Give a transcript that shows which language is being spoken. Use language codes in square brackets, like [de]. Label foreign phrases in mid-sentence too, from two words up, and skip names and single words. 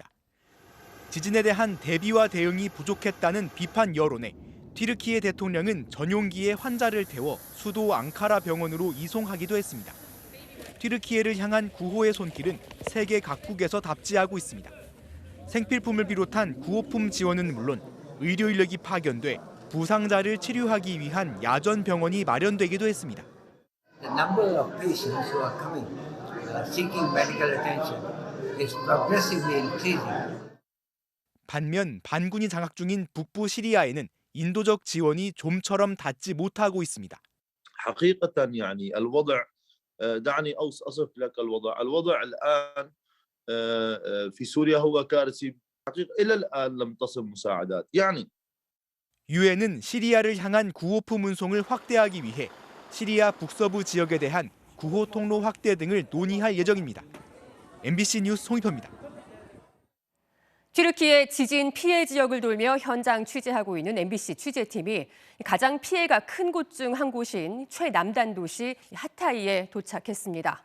[ko] 지진에 대한 대비와 대응이 부족했다는 비판 여론에 튀르키예 대통령은 전용기에 환자를 태워 수도 앙카라 병원으로 이송하기도 했습니다. 튀르키예를 향한 구호의 손길은 세계 각국에서 답지하고 있습니다. 생필품을 비롯한 구호품 지원은 물론 의료 인력이 파견돼 부상자를 치료하기 위한 야전 병원이 마련되기도 했습니다. [en] The number of patients who are coming seeking medical attention is progressively increasing. [ko] 반면 반군이 장악 중인 북부 시리아에는 인도적 지원이 좀처럼 닿지 못하고 있습니다. [ar] حقيقة يعني الوضع دعني أصف لك الوضع الآن في سوريا هو كارثي حقيقة إلى الآن لم تصل مساعدات يعني [ko] 유엔은 시리아를 향한 구호품 운송을 확대하기 위해 시리아 북서부 지역에 대한 구호 통로 확대 등을 논의할 예정입니다. MBC 뉴스 홍익표입니다. 튀르키예 지진 피해 지역을 돌며 현장 취재하고 있는 MBC 취재팀이 가장 피해가 큰 곳 중 한 곳인 최남단 도시 하타이에 도착했습니다.